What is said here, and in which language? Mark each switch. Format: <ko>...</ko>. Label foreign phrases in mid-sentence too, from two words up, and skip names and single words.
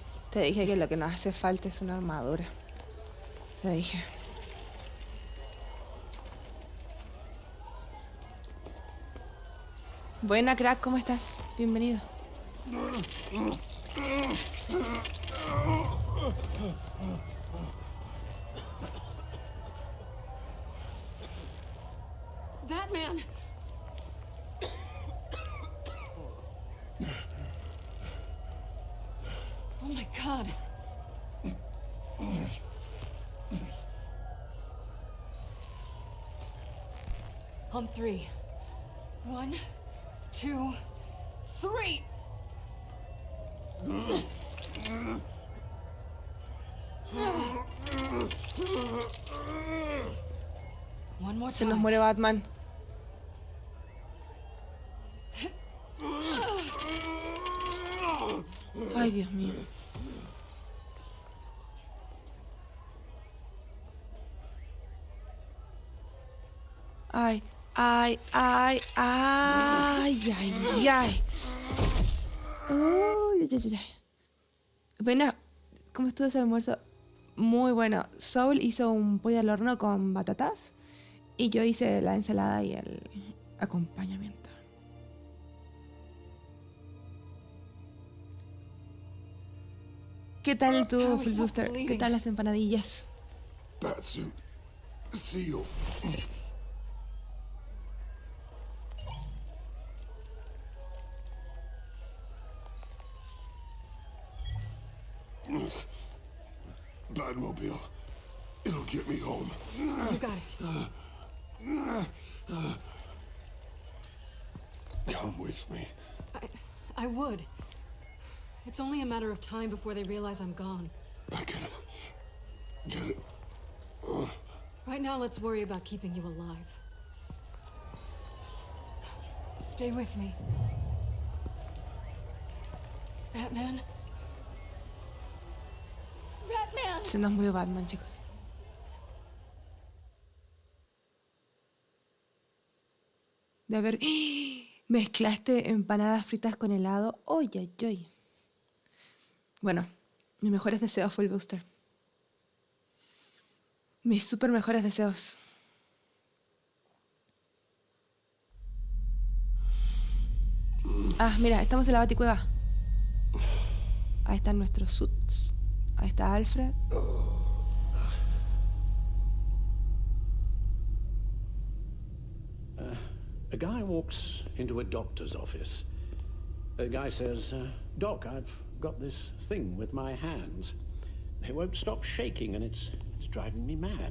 <es>Te dije que lo que nos hace falta es una armadura. Te dije. Buena, crack, ¿cómo estás? Bienvenido.</es> <en>Batman! Oh my God. On three. 1, 2, 3. One more</en> <es>Se nos</es> <en>time.</en> <es>muere Batman. Ay, Dios mío. Ay, ay, ay, ay, ay, ay. Uy, ay, ay, ay. Buena, ¿cómo estuvo ese almuerzo? Muy bueno. Soul hizo un pollo al horno con batatas y yo hice la ensalada y el acompañamiento. ¿Qué tal tu Full Booster? ¿Qué tal las empanadillas?</es> <en>Batsuit. Seal. Batmobile. It'll get me home. You got it. Come with me. I would. It's only a matter of time before they realize I'm gone. I can get it. Right now, let's worry about keeping you alive. Stay with me. Batman? Batman!</en> <es>Se nos murió Batman, chicos. De haber... ¡Ah! Mezclaste empanadas fritas con helado. ¡Oy, ay, ay! Bueno, mis mejores deseos, Full Booster. Mis super mejores deseos. Ah, mira, estamos en la Baticueva. Ahí están nuestros suits. Ahí está Alfred.</es> <en>A guy walks into a doctor's office. The guy says, Doc, I've got this thing with my hands. They won't stop shaking and it's driving me mad.</en>